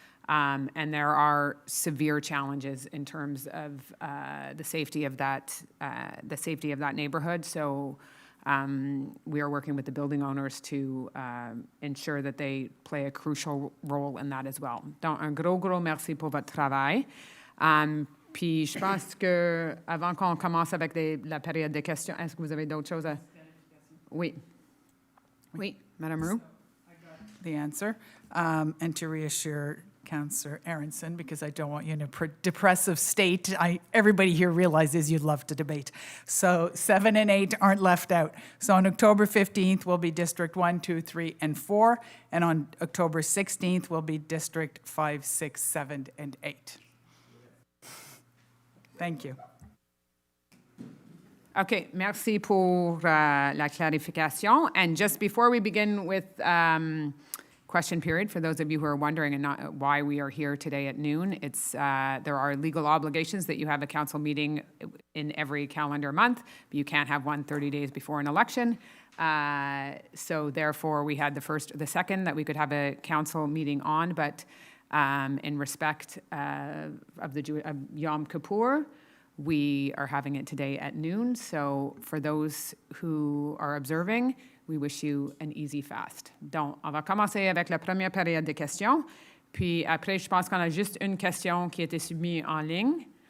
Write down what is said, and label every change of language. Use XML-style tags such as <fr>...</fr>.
<en>And there are severe challenges in terms of the safety of that neighborhood. So we are working with the building owners to ensure that they play a crucial role in that as well.</en> <fr>Donc, un gros merci pour votre travail. Puis je pense que avant qu'on commence avec la période de questions, est-ce que vous avez d'autres choses à... Oui. Oui, Madame Roux.</fr> <en>The answer, and to reassure Councillor Aronson, because I don't want you in a depressive state. Everybody here realizes you'd love to debate. So 7 and 8 aren't left out. So on October 15th will be District 1, 2, 3, and 4, and on October 16th will be District 5, 6, 7, and 8. Thank you.</en> <fr>Okay, merci pour la clarification.</fr> <en>And just before we begin with question period, for those of you who are wondering and not why we are here today at noon, it's there are legal obligations that you have a council meeting in every calendar month, but you can't have one 30 days before an election. So therefore, we had the second that we could have a council meeting on, but in respect of Yom Kippur, we are having it today at noon. So for those who are observing, we wish you an easy fast.</en> <fr>Donc, on va commencer avec la première période de questions. Puis après, je pense qu'on a juste une question qui a été soumise en ligne.</fr>